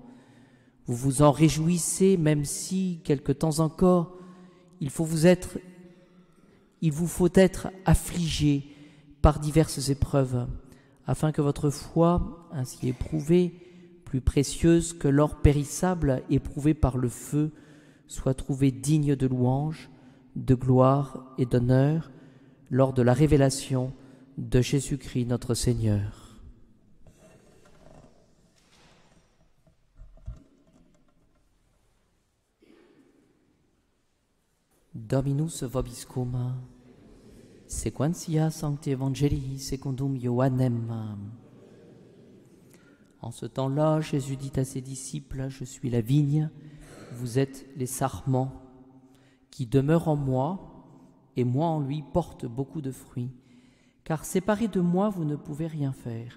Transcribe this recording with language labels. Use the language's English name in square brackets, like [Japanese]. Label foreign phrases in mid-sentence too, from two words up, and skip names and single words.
[French] Vous vous en réjouissez, même si, quelque temps encore, il vous faut être affligés par diverses épreuves, afin que votre foi, ainsi éprouvée, plus précieuse que l'or périssable éprouvé par le feu, soit trouvée digne de louange, de gloire et d'honneur lors de la révélation de Jésus-Christ notre Seigneur. [Latin] Dominus vobiscum, sequentia Sancti Evangelii secundum Ioannem. [French] En ce temps-là, Jésus dit à ses disciples, « Je suis la vigne, vous êtes les sarments. Qui demeure en moi, et moi en lui, porte beaucoup de fruits. Car séparés de moi, vous ne pouvez rien faire.